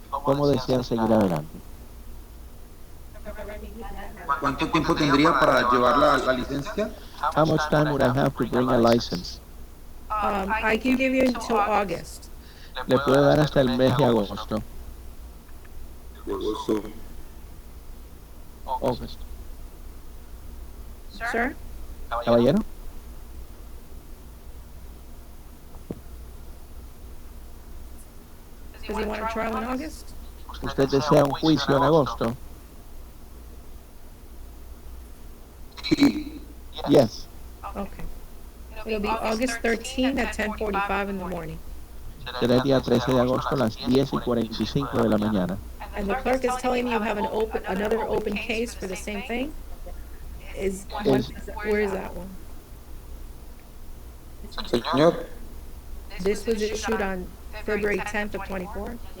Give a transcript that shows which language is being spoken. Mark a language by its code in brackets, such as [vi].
[es] ¿Cómo desea seguir adelante? ¿Cuánto tiempo tendría para llevar la licencia? [en] How much time would I have to bring a license? I can give you until August. [es] Le puedo dar hasta el mes de agosto. [en] August. Sir? [es] Caballero. [en] Does he want a trial in August? [es] ¿Usted desea un juicio en agosto? [en] Yes. Okay. It'll be August 13 at 10:45 in the morning. [es] Será el día 13 de agosto a las 10:45 de la mañana. [en] And the clerk is telling me you have another open case for the same thing? Where is that one? [es] Señor. [en] This was issued on February 10th of 24.